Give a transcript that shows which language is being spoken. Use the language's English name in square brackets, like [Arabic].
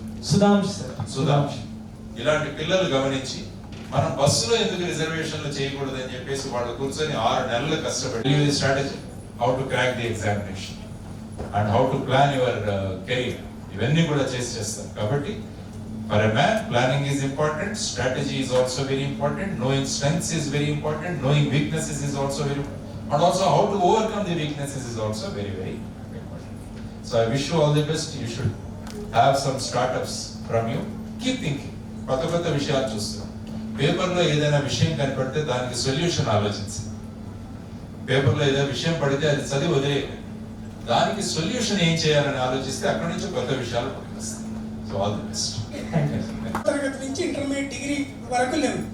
[Telugu] Sudhansh sir. Sudhansh. ఇలాంటి పిల్లలు గమనించి మనం బస్సులో ఎందుకు రిజర్వేషన్లు చేయకూడదు అని చెప్పేసి వాళ్ళు కూర్చొని 6 నెలలు కష్టపడి [English] strategy, how to crack the examination and how to plan your career, [Telugu] ఇవన్నీ కూడా చేస్తారు. [English] కాబట్టి for a man, planning is important, strategy is also very important, knowing strengths is very important, knowing weaknesses is also very important, and also how to overcome the weaknesses is also very, very important. So I wish you all the best. You should have some startups from you. Keep thinking. [Telugu] కొత్త విషయాలు చూస్తున్నాం. పేపర్లో ఏదైనా విషయం కనపడితే దానికి solution ఆలోచించి, పేపర్లో ఏదైనా విషయం పడితే అది చదివి వదిలేయండి, దానికి సొల్యూషన్ ఏం చేయాలని ఆలోచిస్తే అక్కడి నుంచి కొత్త విషయాలు పనికొస్తాయి. [English] So all the best. [Telugu] తరగతి నుంచి ఇంటర్మీడియట్ డిగ్రీ వరకు లేవు,